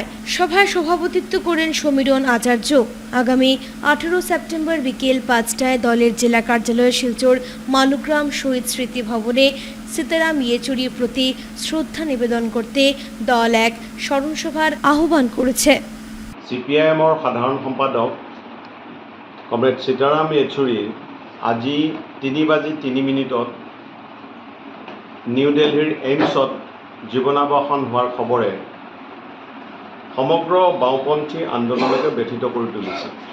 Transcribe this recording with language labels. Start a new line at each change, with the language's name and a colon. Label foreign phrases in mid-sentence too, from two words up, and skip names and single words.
Bangla: সভায় সভাপতিত্ব করেন সমীরণ আচার্য। আগামী 18 সেপ্টেম্বর বিকেল 5টায় দলের জেলা কার্যালয় শিলচর মালুগ্রাম শহীদ স্মৃতি ভবনে সীতারাম ইয়েচুরির প্রতি শ্রদ্ধা নিবেদন করতে দল এক স্মরণ সভার আহ্বান করেছে।
Assamese: CPIMৰ সাধাৰণ সম্পাদক কমৰেড সীতাৰাম ইয়েচুৰীৰ আজি 3:03 নিউ দিল্লীৰ এইমছত জীৱনাৱসান হোৱাৰ খবৰে সমগ্ৰ বাওঁপন্থী আন্দোলনকে ব্যথিত কৰি তুলিছে।